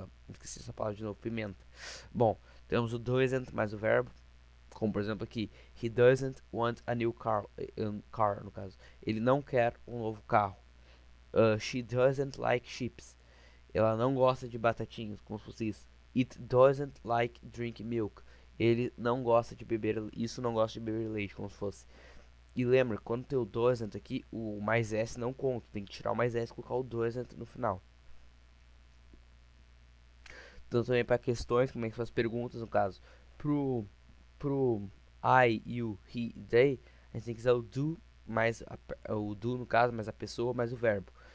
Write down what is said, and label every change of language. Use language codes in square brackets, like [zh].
[pt] esqueci essa palavra de novo, pimenta. Bom, temos o doesn't mais o verbo. Como por exemplo aqui, [en] he doesn't want a new car, [pt] no caso. Ele não quer um novo carro. [en] She doesn't like chips. [pt] Ela não gosta de batatinhas, como se fosse isso. [en] It doesn't like drink milk. [pt] Ele não gosta de beber, isso não gosta de beber leite, como se fosse. E lembra, quando tem o doesn't aqui, o mais S não conta. Tem que tirar o mais S e colocar o doesn't no final. Então também para questões, como é que faz perguntas, no caso. Pro I, you, he, they, a gente tem que usar o do, mais o do no caso, mais a pessoa, mais o verbo.